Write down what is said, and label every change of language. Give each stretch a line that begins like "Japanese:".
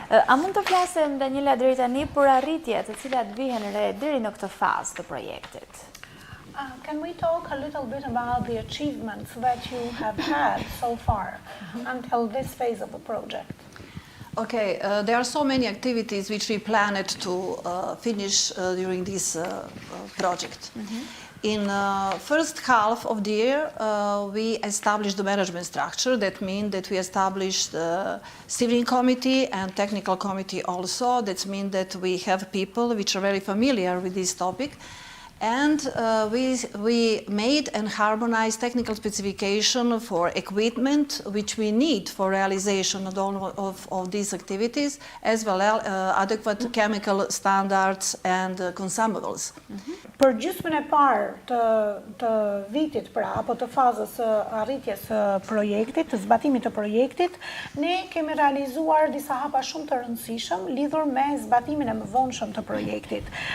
Albanian: A mund të flasim dhe një deri tani për arritjet të cilat vihen re deri në këtë fazë të projektit?
English: Can we talk a little bit about the achievements that you have had so far until this phase of the project? Okay, there are so many activities which we planned to finish during this project. In first half of the year, we established the management structure. That means that we established the steering committee and technical committee also. That means that we have people which are very familiar with this topic. And we made and harmonized technical specification for equipment which we need for realization of these activities, as well as adequate chemical standards and consumables.
Albanian: Për gjysmën e parë të vitit, pra, apo të fazës arritjes projektit, të zbatimit të projektit, ne kemi realizuar disa hapa shumë të rëndësishëm lidhur me zbatimin e mëvonshëm të projektit.